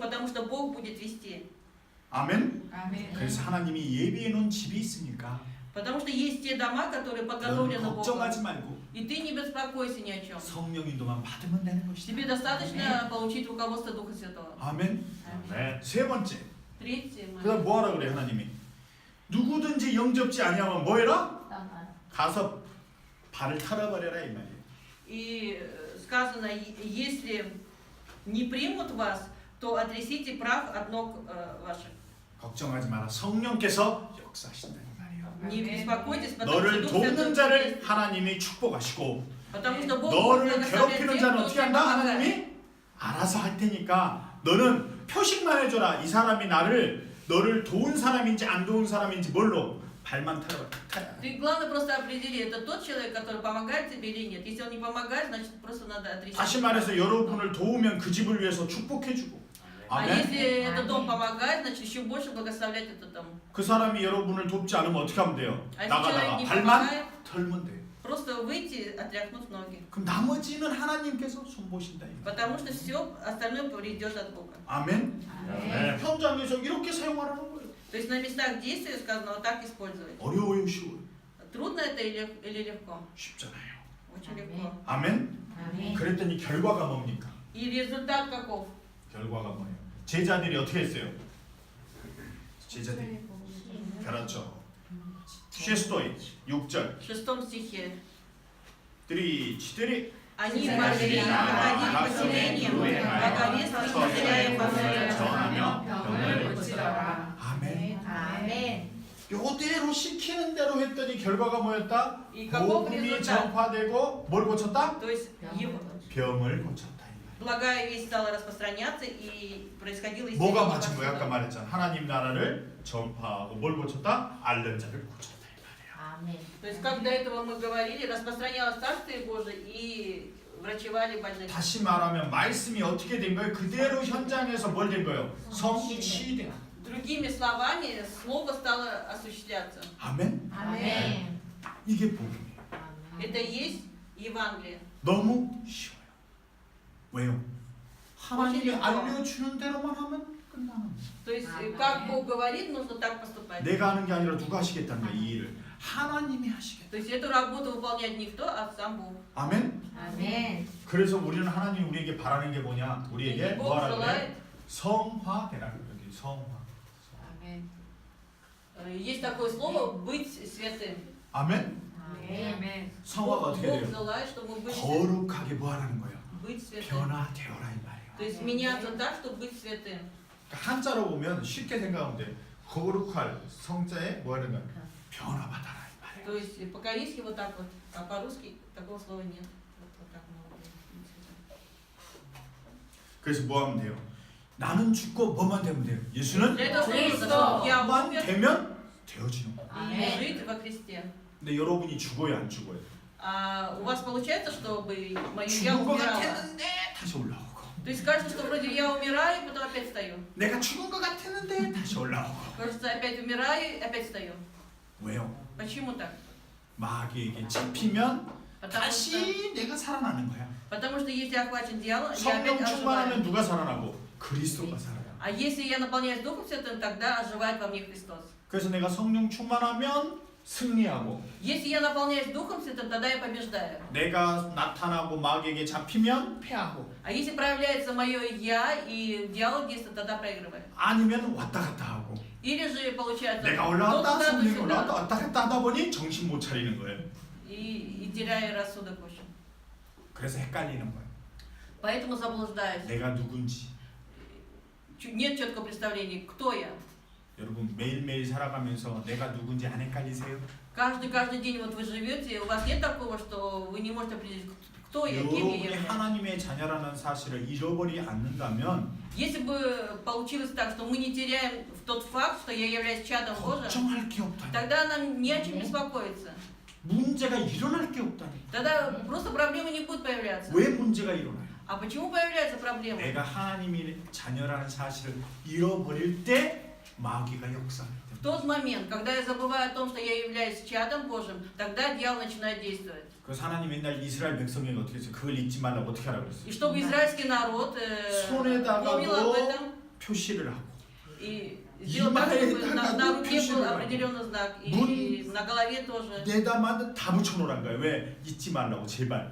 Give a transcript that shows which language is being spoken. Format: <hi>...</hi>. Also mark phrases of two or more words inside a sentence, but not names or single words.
<ru>Потому что Бог будет вести.</ru> <ko>아멘. 아멘. 그래서 하나님이 예비해 놓은 집이 있으니까</ko> <ru>Потому что есть те дома, которые</ru> <ko>너는</ko> <ru>подготовлены Богом.</ru> <ko>걱정하지 말고</ko> <ru>И ты не беспокойся ни о чем.</ru> <ko>성령 인도만 받으면 되는 것이다.</ko> <ru>Тебе достаточно получить руководство Духа Святого.</ru> <ko>아멘. 아멘. 세 번째.</ko> <ru>Третье.</ru> <ko>그다음 뭐 하라 그래 하나님이? 누구든지 영접지 아니하면 뭐 해라? 가서 발을 털어버려라 이 말이에요.</ko> <ru>И сказано, если не примут вас, то отрясите прах от ног ваших.</ru> <ko>걱정하지 마라. 성령께서 역사하신다 이 말이에요.</ko> <ru>Не беспокойтесь, потому</ru> <ko>너를</ko> <ru>что Дух</ru> <ko>돕는</ko> <ru>Святой</ru> <ko>자를</ko> <ru>есть.</ru> <ko>하나님이 축복하시고</ko> <ru>Потому что Бог</ru> <ko>너를</ko> <ru>благословляет</ru> <ko>괴롭히는</ko> <ru>тех,</ru> <ko>자는</ko> <ru>кто</ru> <ko>어떻게</ko> <ru>тебе</ru> <ko>한다?</ko> <ru>помогает.</ru> <ko>하나님이 알아서 할 테니까 너는 표식만 해줘라. 이 사람이 너를 도운 사람인지 안 도운 사람인지 뭘로? 발만 털어라.</ko> <ru>Ты главное просто определи, это тот человек, который помогает тебе или нет. Если он не помогает, значит просто надо отрясти.</ru> <ko>다시 말해서 여러분을 도우면 그 집을 위해서 축복해주고</ko> <ru>А</ru> <ko>아멘.</ko> <ru>если этот дом Аминь. помогает, значит еще больше благословлять этот дом.</ru> <ko>그 사람이 여러분을 돕지 않으면 어떻게 하면 돼요?</ko> <ru>А если</ru> <ko>나가다가</ko> <ru>человек не</ru> <ko>발만</ko> <ru>помогает,</ru> <ko>털면 돼요.</ko> <ru>просто выйти, отряхнуть ноги.</ru> <ko>그럼 나머지는 하나님께서 손보신다. 이거.</ko> <ru>Потому что все остальное придет от Бога.</ru> <ko>아멘. 아멘. 현장에서 이렇게 사용하라는 거예요.</ko> <ru>То есть на местах действия сказано вот так использовать.</ru> <ko>어려워요, 쉬워요.</ko> <ru>трудно это или легко?</ru> <ko>쉽잖아요.</ko> <ru>Очень Аминь. легко.</ru> <ko>아멘. 아멘. 그랬더니 결과가 뭡니까?</ko> <ru>И результат каков?</ru> <ko>결과가 뭐예요? 제자들이 어떻게 했어요? 제자들이 그렇죠. 6절 6절</ko> <ru>В 6 стихе. четыре Они могли находить поселение благовествовать, теряя</ru> <ko>복음을</ko> <ru>поселение.</ru> <ko>전하며 병을 고치더라. 아멘. 아멘. 요대로 시키는 대로 했더니 결과가 뭐였다?</ko> <ru>И каков</ru> <ko>복음이</ko> <ru>результат?</ru> <ko>전파되고 뭘 고쳤다?</ko> <ru>То есть его</ru> <ko>병을 고쳤다. 이 말이에요.</ko> <ru>благая весть стала распространяться и происходило</ru> <ko>뭐가</ko> <ru>исцеление</ru> <ko>맞은 거야? 아까</ko> <ru>повсюду.</ru> <ko>말했잖아. 하나님 나라를 전파하고 뭘 고쳤다? 앓는 자를 고쳤다. 이 말이에요. 아멘.</ko> <ru>То есть как до этого мы говорили, распространялось Царствие Божие и врачевали больных.</ru> <ko>다시 말하면 말씀이 어떻게 된 거예요? 그대로 현장에서 뭘 된 거예요? 성취된.</ko> <ru>Другими словами, Слово стало осуществляться.</ru> <ko>아멘. 아멘. 이게 복음이에요.</ko> <ru>Это и есть Евангелие.</ru> <ko>너무 쉬워요. 왜요? 하나님이</ko> <ru>очень</ru> <ko>알려주는 대로만 하면 끝나는 거예요.</ko> <ru>То есть, Аминь. как Бог говорит, нужно так поступать.</ru> <ko>내가 하는 게 아니라 누가 하시겠다는 거예요. 이 일을 하나님이 하시겠다.</ko> <ru>То есть, эту работу выполняет не кто, а сам Бог.</ru> <ko>아멘. 아멘. 그래서 우리는 하나님 우리에게 바라는 게 뭐냐?</ko> <ru>И</ru> <ko>우리에게</ko> <ru>Бог</ru> <ko>뭐 하라고 그래?</ko> <ru>желает,</ru> <ko>성화되라는 거예요. 여기 성화. 아멘.</ko> <ru>есть такое слово быть святым.</ru> <ko>아멘. 아멘. 성화가 어떻게</ko> <ru>Бог</ru> <ko>돼요?</ko> <ru>желает, чтобы быть,</ru> <ko>거룩하게 뭐 하라는 거예요?</ko> <ru>быть святым.</ru> <ko>변화되어라 이 말이에요.</ko> <ru>То есть меняться так, чтобы быть святым.</ru> <ko>그러니까 한자로 보면 쉽게 생각하면 돼요. 거룩할 성자에 뭐 하는 거야? 변화받아라 이 말이에요.</ko> <ru>То есть по-корейски вот так вот, а по-русски такого слова нет. Вот так можно быть святым.</ru> <ko>그래서 뭐 하면 돼요? 나는 죽고 뭐만 되면 돼요? 예수는</ko> <ru>Для этого что нужно? Христос. Чтобы я</ru> <ko>만</ko> <ru>умер</ru> <ko>되면 되어지는 거예요.</ko> <ru>и Аминь. жить во Христе.</ru> <ko>근데 여러분이 죽어요 안 죽어요?</ko> <ru>А у вас получается, чтобы мое я</ru> <ko>죽은 것</ko> <ru>умирала?</ru> <ko>같았는데 다시 올라오고</ko> <ru>То есть кажется, что вроде я умираю, потом опять встаю.</ru> <ko>내가 죽은 것 같았는데 다시 올라오고</ko> <ru>Кажется, опять умираю, опять встаю.</ru> <ko>왜요?</ko> <ru>Почему так?</ru> <ko>마귀에게 잡히면</ko> <ru>Потому что,</ru> <ko>다시 내가 살아나는 거야.</ko> <ru>потому что если я охвачен дьяволом, я опять</ru> <ko>성령 충만하면</ko> <ru>оживаю.</ru> <ko>누가 살아나고? 그리스도가 살아나.</ko> <ru>А если я наполняюсь Духом Святым, тогда оживает во мне Христос.</ru> <ko>그래서 내가 성령 충만하면 승리하고</ko> <ru>Если я наполняюсь Духом Святым, тогда я побеждаю.</ru> <ko>내가 나타나고 마귀에게 잡히면 패하고</ko> <ru>А если проявляется мое я и дьявол действует, тогда проигрываю.</ru> <ko>아니면 왔다 갔다 하고</ko> <ru>Или же получается,</ru> <ko>내가</ko> <ru>то</ru> <ko>올라왔다</ko> <ru>туда, то</ru> <ko>성령이 올라왔다</ko> <ru>сюда,</ru> <ko>왔다 갔다 하다 보니 정신 못 차리는 거예요.</ko> <ru>и теряю рассудок, в общем.</ru> <ko>그래서 헷갈리는 거예요.</ko> <ru>Поэтому заблуждаюсь.</ru> <ko>내가 누군지.</ko> <ru>Нет четкого представления, кто я.</ru> <ko>여러분 매일매일 살아가면서 내가 누군지 안 헷갈리세요?</ko> <ru>Каждый день вот вы живете, у вас нет такого, что вы не можете определить, кто я, кем я</ru> <ko>여러분이</ko> <ru>являюсь.</ru> <ko>하나님의 자녀라는 사실을 잃어버리지 않는다면</ko> <ru>Если бы получилось так, что мы не теряем тот факт, что я являюсь чадом Божьим,</ru> <ko>걱정할 게 없다니.</ko> <ru>тогда нам не о чем беспокоиться.</ru> <ko>문제가 일어날 게 없다니.</ko> <ru>Тогда просто проблемы не будут появляться.</ru> <ko>왜 문제가 일어나요?</ko> <ru>А почему появляются проблемы?</ru> <ko>내가 하나님의 자녀라는 사실을 잃어버릴 때 마귀가 역사할 때.</ko> <ru>В тот момент, когда я забываю о том, что я являюсь чадом Божьим, тогда дьявол начинает действовать.</ru> <ko>그래서 하나님 맨날 이스라엘 백성에게 어떻게 했어요? 그걸 잊지 말라고 어떻게 하라고 그랬어요?</ko> <ru>И чтобы израильский народ помнил об этом</ru> <ko>표시를 하고</ko> <ru>и сделал так, чтобы на руке был определенный знак, и на голове тоже.</ru> <ko>내다만 다 붙여놓으란 거예요. 왜? 잊지 말라고 제발.</ko>